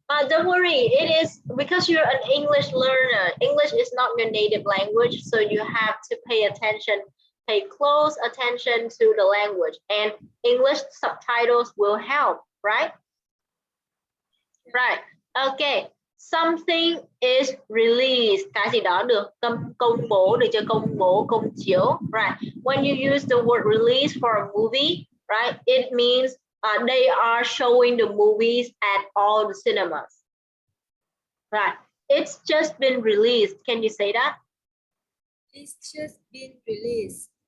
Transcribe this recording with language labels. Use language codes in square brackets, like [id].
[en] Don't worry, it is because you're an English learner. English is not your native language, so you have to pay close attention to the language, and English subtitles will help, right? Right. Okay. Something is released. [vi] Cái gì đó được công bố, được chưa? Công bố, công chiếu. Right. [en] When you use the word release for a movie, right, it means they are showing the movies at all the cinemas. Right. It's just been released. Can you say that? It's just been released.